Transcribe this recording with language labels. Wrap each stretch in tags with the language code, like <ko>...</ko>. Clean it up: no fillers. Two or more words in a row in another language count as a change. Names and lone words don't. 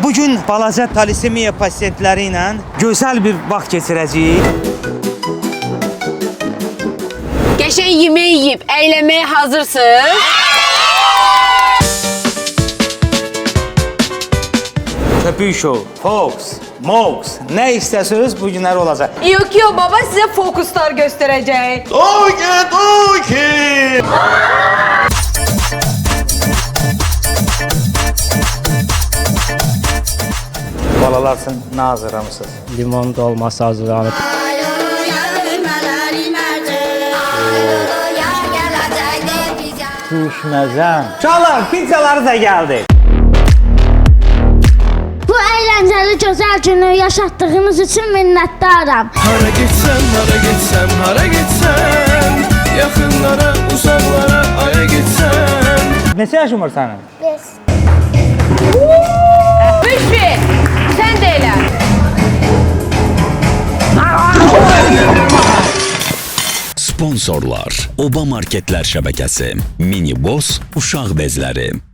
<az>Bugün balaca talisemiya pasientləri ilə gözəl bir vaxt keçirəcəyik.</az> <tr>Geçen yemeği yiyip eğlenmeye hazırsın. Köpük show, Fox, Mox, ne isterseniz bu günler olacak. Yok baba size fokuslar gösterecek. Doki!</tr> <az>Balalar üçün nə hazırlamışsınız? Limon dolması hazırlanıb. Düşməzəm. Uşaqlar, pizzaları da gəldi.</az> <tr>Bu eğlenceli güzel günü yaşattığınız için minnettarım. Hara gitsem, hara gitsem, hara gitsem, yakınlara, uzaklara, aya gitsem.</tr> <az>Neçə yaşın var sənin?</az> <tr>Müşfi sen de eğlen.</tr> <az>Sponsorlar: Oba Marketlər şəbəkəsi, Mini Boss uşaq bezləri,</az>